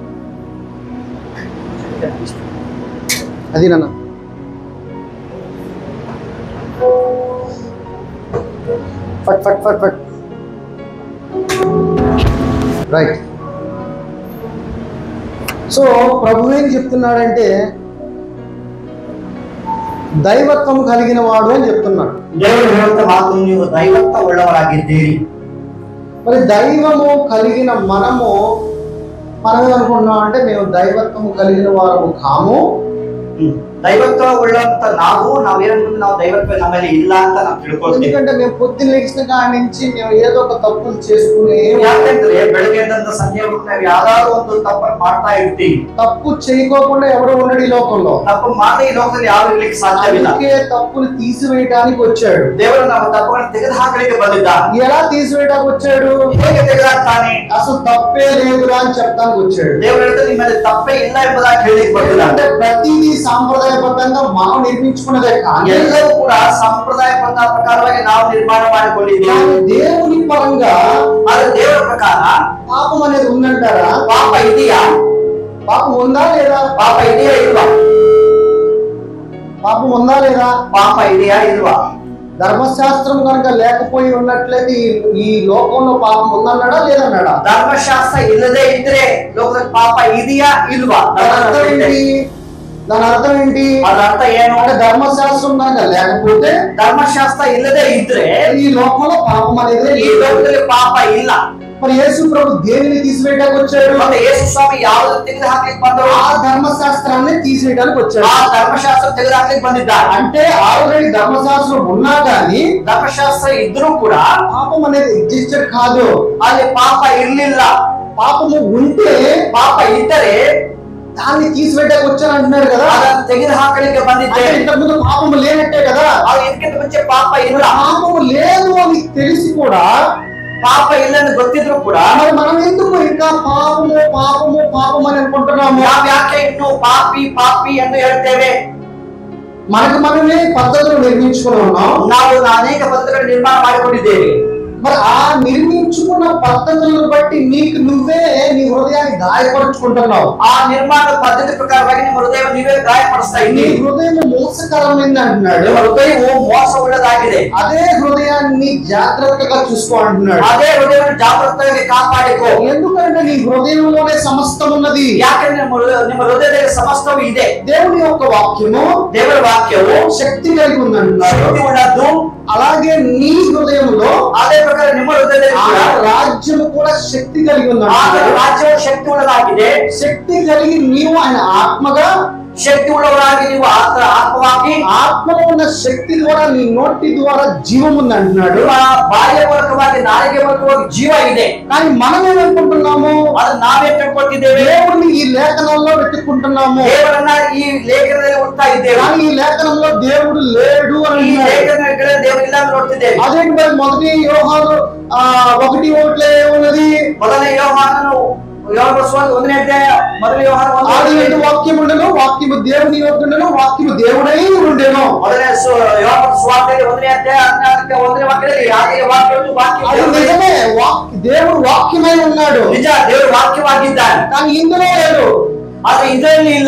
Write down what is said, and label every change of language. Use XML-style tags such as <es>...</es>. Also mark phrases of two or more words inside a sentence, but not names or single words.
<te>అది నాన్న ఫట్ ఫట్ ఫట్ ఫట్ రైట్. సో ప్రభు ఏం చెప్తున్నాడంటే ದೈವತ್ವ కలిగిన వాడు అని చెప్తున్నాడు.</te> <kn>దేవుడు ಹೇಳುತ್ತಾ ಮಾತು ನೀವು ದೈವತ್ವ ಉಳ್ಳವರಾಗಿದ್ದೀರಿ.</kn> <te>మరి దైవము కలిగిన మనమే అనుకుంటున్నాం అంటే మేము దైవత్వము కలిగిన వారము కాము.</te> <kn>దైవత్వ ಉಳ್ಳಂತ ನಾವೇನಂತ ನಾವು ದೈವತ್ವ ನಮ್ಮಲ್ಲಿ ಇಲ್ಲ ಅಂತ ನಾವು ತಿಳ್ಕೊಳ್ತೀವಿ.</kn> <te>ఎందుకంటే మేము పొద్దున్న లేచిన కాడి నుంచి మేము ఏదో ఒక తప్పులు చేసుకుని,</te> <kn>ಯಾಕಂದ್ರೆ ಬೆಳಗ್ಗೆಯಿಂದ ಸಂಜೆವರೆಗೂ ನಾವು ಯಾವ್ದಾದ್ರು ಒಂದು ತಪ್ಪನ್ನು ಮಾಡ್ತಾ ಇರ್ತೀವಿ.</kn> <te>తప్పు చేయకోకుండా ఎవడో ఉన్నాడు ఈ లోకంలో.</te> <kn>ತಪ್ಪು ಮಾಡದೆ</kn> <te>ఈ లోకంలో</te> <kn>ಯಾರು ಇರ್ಲಿಕ್ಕೆ ಸಾಧ್ಯವಿಲ್ಲ.</kn> <te>అందుకే తప్పులు తీసివేయడానికి వచ్చాడు</te> <kn>దేవుడు ನಮ್ಮ ತಪ್ಪನ್ನು ತೆಗೆದು ಹಾಕಲಿಕ್ಕೆ ಬಂದಿದ್ದಾನೆ.</kn> <te>ఎలా తీసివేయడానికి వచ్చాడు?</te> <kn>ಹೇಗೆ ತೆಗೆದುಹಾಕ್ತಾನೆ?</kn> <te>అసలు తప్పే లేదురా అని చెప్పడానికి వచ్చాడు.</te> <kn>దేవుడు ಹೇಳ್ತಾ ನಿಮ್ಮಲ್ಲಿ ತಪ್ಪೇ ಇಲ್ಲ ಎಂಬುದಾಗಿ ಹೇಳಿಕ್ಕೆ ಬಂದಿದ್ದಾನೆ.</kn> <te>అంటే ప్రతిదీ సాంప్రదాయబద్ధంగా మనం నిర్మించుకున్నదే కానీ</te> <kn>ಎಲ್ಲವೂ ಕೂಡ ಸಂಪ್ರದಾಯಬದ್ಧ ಪ್ರಕಾರವಾಗಿ ನಾವು ನಿರ್ಮಾಣ ಮಾಡಿಕೊಂಡಿದ್ದೇವೆ.</kn> <te>దేవుని పరంగా</te> <kn>ಆದರೆ ದೇವರ ಪ್ರಕಾರ</kn> <te>పాపం అనేది ఉందంటారా?</te> <kn>ಪಾಪ ಇದೆಯಾ?</kn> <te>పాపం ఉందా లేదా?</te> <kn>ಪಾಪ ಇದೆಯಾ ಇಲ್ವಾ?</kn> <te>పాపం ఉందా లేదా?</te> <kn>ಪಾಪ ಇದೆಯಾ ಇಲ್ವಾ?</kn> <te>ధర్మశాస్త్రం కనుక లేకపోయి ఉన్నట్లయితే ఈ లోకంలో పాపం ఉందన్నాడా లేదన్నాడా?</te> <kn>ಧರ್ಮಶಾಸ್ತ್ರ ಇಲ್ಲದೆ ಇದ್ರೆ ಲೋಕದಲ್ಲಿ ಪಾಪ ಇದೆಯಾ ಇಲ್ವಾ?</kn> <te>దాని అర్థం ఏంటి?</te> <kn>ಅದರ ಅರ್ಥ ಏನು?</kn> <te>అంటే ధర్మశాస్త్రం కనుక లేకపోతే,</te> <kn>ಧರ್ಮಶಾಸ್ತ್ರ ಇಲ್ಲದೆ ಇದ್ರೆ</kn> <te>ఈ లోకంలో పాపం అనేది</te> <kn>ಈ ಲೋಕದಲ್ಲಿ ಪಾಪ ಇಲ್ಲ.</kn> <te>మరి యేసు ప్రభు దేనిని తీసివేయడానికి వచ్చాడు?</te> <kn>ಮತ್ತೆ ಯೇಸು ಸ್ವಾಮಿ ಯಾವುದು ತೆಗೆದು ಹಾಕ್ಲಿಕ್ಕೆ ಬಂದರು?</kn> <te>ఆ ధర్మశాస్త్రాన్ని తీసివేయడానికి వచ్చాడు.</te> <kn>ಆ ಧರ್ಮಶಾಸ್ತ್ರ ತೆಗೆದು ಹಾಕ್ಲಿಕ್ಕೆ ಬಂದಿದ್ದಾರೆ.</kn> <te>అంటే ఆల్రెడీ ధర్మశాస్త్రం ఉన్నా కానీ</te> <kn>ಧರ್ಮಶಾಸ್ತ್ರ ಇದ್ರೂ ಕೂಡ</kn> <te>పాపం అనేది ఎగ్జిస్టెడ్ కాదు.</te> <kn>ಅಲ್ಲಿ ಪಾಪ ಇರ್ಲಿಲ್ಲ.</kn> <te>పాపము ఉంటే,</te> <kn>ಪಾಪ ಇದ್ದರೆ</kn> <te>దాన్ని తీసివేయడానికి వచ్చాను అంటున్నాడు కదా.</te> <kn>ಅದನ್ನು ತೆಗೆದು ಹಾಕಲಿಕ್ಕೆ ಬಂದಿದ್ದೆ.</kn> <te>ఇంతకు ముందు పాపము లేనట్టే కదా.</te> <kn>ಅದು ಇದಕ್ಕಿಂತ ಮುಂಚೆ ಪಾಪ ಇಲ್ಲ.</kn> <te>పాపము లేదు అని తెలిసి కూడా,</te> <kn>ಪಾಪ ಇಲ್ಲன்னு ಗೊತ್ತಿದ್ರು ಕೂಡ</kn> <te>మరి మనం ఎందుకు ఇంకా పాపము పాపము పాపం అని అనుకుంటున్నాము?</te> <kn>ನಾವು ಯಾಕೆ ಇನ್ನು ಪಾಪಿ ಪಾಪಿ ಎಂದು ಹೇಳ್ತೇವೆ?</kn> <te>మనకు మనమే పద్ధతులు నిర్మించుకుని ఉన్నాం.</te> <kn>ನಾವು ಅನೇಕ ಪದ್ಧತಿಗಳನ್ನು ನಿರ್ಮಾಣ ಮಾಡಿಕೊಂಡಿದ್ದೇವೆ.</kn> <te>మరి ఆ నిర్మించుకున్న పద్ధతులను బట్టి నీకు నువ్వే నీ హృదయాన్ని గాయపరుచుకుంటున్నావు.</te> <kn>ಆ ನಿರ್ಮಾಣ ಪದ್ಧತಿ ಪ್ರಕಾರವಾಗಿ ನಿಮ್ಮ ಹೃದಯ ನೀವೇ ಗಾಯಪಡಿಸ್ತಾ</kn> <te>నీ</te> <kn>ಇದ್ದೀರಿ.</kn> <te>హృదయం మోసకరమైంది అంటున్నాడు.</te> <kn>ನಿಮ್ಮ ಹೃದಯವು ಮೋಸವುಳ್ಳದಾಗಿದೆ.</kn> <te>అదే హృదయాన్ని జాగ్రత్తగా చూసుకో అంటున్నాడు.</te> <kn>ಅದೇ ಹೃದಯವನ್ನು ಜಾಗೃತವಾಗಿ ಕಾಪಾಡಿಕೋ.</kn> <te>ఎందుకంటే నీ హృదయంలోనే సమస్తం ఉన్నది.</te> <kn>ಯಾಕಂದ್ರೆ ನಿಮ್ಮ ಹೃದಯದಲ್ಲಿ ಸಮಸ್ತವೂ ಇದೆ.</kn> <te>దేవుని యొక్క వాక్యము,</te> <kn>ದೇವರ ವಾಕ್ಯವು</kn> <te>శక్తి కలిగి ఉంది అంటున్నాడు.</te> <kn>ಶಕ್ತಿ ಉಳ್ಳದ್ದು.</kn> <te>అలాగే నీ హృదయంలో</te> <kn>ಅದೇ ಪ್ರಕಾರ ನಿಮ್ಮ ಹೃದಯದಲ್ಲಿ</kn> <te>ఆ</te> <kn>ಕೂಡ</kn> <te>రాజ్యము కూడా శక్తి కలిగి ఉంది</te> <kn>ಆ</kn> <te>అంటున్నాడు.</te> <kn>ರಾಜ್ಯವು ಶಕ್ತಿ ಉಳ್ಳದಾಗಿದೆ.</kn> <te>శక్తి కలిగి నీవు ఆయన ఆత్మగా,</te> <kn>ಶಕ್ತಿ ಉಳ್ಳವರಾಗಿ ನೀವು ಆತ್ಮವಾಗಿ,</kn> <te>ఆత్మలో ఉన్న శక్తి ద్వారా నీ నోటి ద్వారా జీవం ఉంది అంటున్నాడు.</te> <kn>ನಿಮ್ಮ ಬಾಹ್ಯ ಮೂಲಕವಾಗಿ ನಾಲಿಗೆ ಮೂಲಕವಾಗಿ ಜೀವ ಇದೆ.</kn> <te>కానీ మనం ఏమనుకుంటున్నాము?</te> <kn>ಅದು ನಾವೇ ತಿಳ್ಕೊತಿದ್ದೇವೆ.</kn> <te>దేవుడిని ఈ లేఖనంలో వెతుక్కుంటున్నాము.</te> <kn>ದೇವರನ್ನ ಈ ಲೇಖನದಲ್ಲಿ ಹುಡುಕ್ತಾ ಇದ್ದೇವೆ.</kn> <te>కానీ ఈ లేఖనంలో దేవుడు లేడు అని</te> <kn>ಈ</kn> <te>అంటున్నాడు.</te> <kn>ಲೇಖನಗಳ ದೇವರು ಇಲ್ಲ ಅಂತ ನೋಡ್ತಿದ್ದೇವೆ.</kn> <te>అదేంటి మరి మొదటి యోహాను 1:1 ఉన్నది.</te> <kn>ಮೊದಲನೇ ಯೋಹಾನನು ಒಂದನೇ ಅಧ್ಯಾಯ ಮೊದಲನೇ ಯೋಹಾನ</kn> <te>ఆది యందు వాక్యం ఉండెను, వాక్యము దేవుని యొద్ద ఉండెను, వాక్యము దేవుడై ఉండెను.</te> <kn>ಮೊದಲನೇ ಯೋಹಾನ ಸುವಾರ್ತೆಯಲ್ಲಿ ಒಂದನೇ ಅಧ್ಯಾಯ 14ನೇ ಒಂದನೇ ವಾಕ್ಯದಲ್ಲಿ ಆದಿಯಲ್ಲಿ ವಾಕ್ಯವು ವಾಕ್ಯ</kn> <te>అది నిజమే, దేవుడు వాక్యమై ఉన్నాడు.</te> <kn>ನಿಜ, ದೇವರು ವಾಕ್ಯವಾಗಿದ್ದಾನೆ.</kn> <te>కానీ ఇందులో లేడు.</te> <kn>ಆದ್ರೆ ಇದರಲ್ಲಿ ಇಲ್ಲ.</kn>